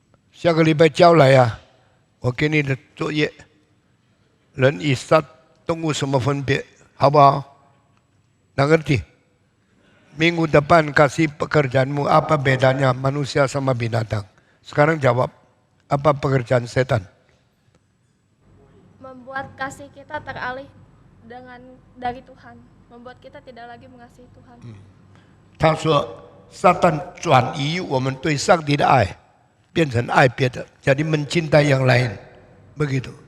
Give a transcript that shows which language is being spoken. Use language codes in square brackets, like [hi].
[zh] 下个礼拜交来啊，我给你的作业。人以撒动物什么分别，好不好？能 [id] ngerti? Minggu depan kasih pekerjaanmu apa bedanya manusia sama binatang. Sekarang jawab, apa pekerjaan setan? Membuat kasih kita teralih dari Tuhan, membuat kita tidak lagi mengasihi Tuhan. [zh] 他说，撒旦转移我们对上帝的爱，变成爱别的， [id] jadi mencintai yang lain, begitu.